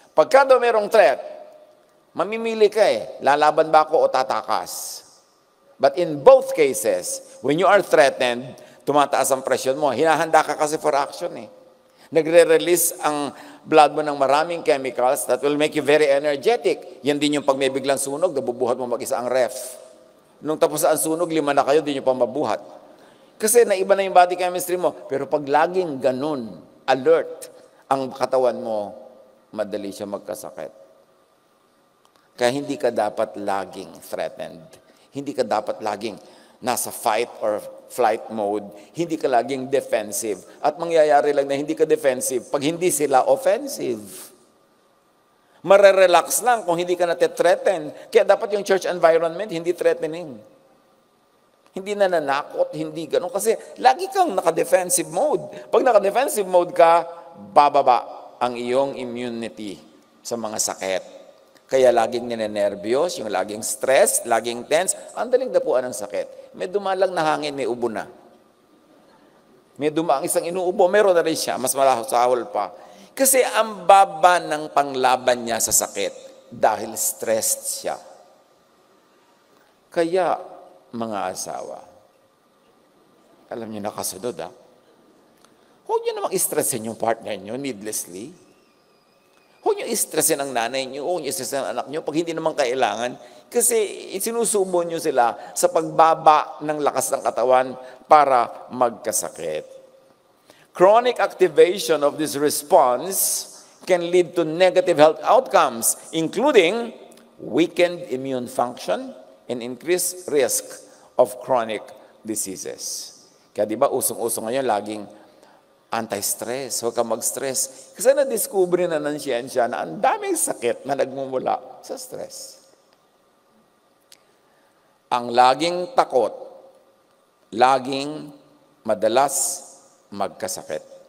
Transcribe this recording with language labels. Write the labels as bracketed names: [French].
[Filipino] Pagka daw merong threat, mamimili ka lalaban ba ako o tatakas? [English] But in both cases, when you are threatened, [Filipino] tumataas ang presyon mo. Hinahanda ka kasi for action Nagre-release ang blood mo ng maraming chemicals [English] that will make you very energetic. [Filipino] Yan din yung pag may biglang sunog, nabubuhat mo mag-isa ang ref. Nung tapos ang sunog, 5 na kayo, di nyo pa mabuhat. Kasi naiba na yung body chemistry mo. Pero pag laging ganun, alert, ang katawan mo, madali siya magkasakit. Kaya hindi ka dapat laging threatened. Hindi ka dapat laging nasa fight or flight mode. Hindi ka laging defensive. At mangyayari lang na hindi ka defensive pag hindi sila offensive. Marerelax lang kung hindi ka nate-threaten. Kaya dapat yung church environment hindi threatening. Hindi nananakot, hindi ganun. Kasi lagi kang naka-defensive mode. Pag naka-defensive mode ka, bababa ang iyong immunity sa mga sakit. Kaya laging ninenervyos, yung laging stress, laging tense, ang daling dapuan ng sakit. May dumalang na hangin, may ubo na. May dumaang isang inuubo, meron na rin siya, mas malahol pa. Kasi ang baba ng panglaban niya sa sakit dahil stressed siya. Kaya, mga asawa, alam niyo nakasunod huwag niyo namang i-stressin yung partner niyo needlessly. Huwag niyo istresin ang nanay niyo, huwag niyo istresin ang anak niyo pag hindi naman kailangan. Kasi sinusubo niyo sila sa pagbaba ng lakas ng katawan para magkasakit. [English] Chronic activation of this response can lead to negative health outcomes, including weakened immune function and increased risk of chronic diseases. [Filipino] Kaya di ba usong-usong ngayon laging anti-stress, huwag kang mag-stress. Kasi na-discover na ng siyensya na ang daming sakit na nagmumula sa stress. Ang laging takot, laging madalas magkasakit.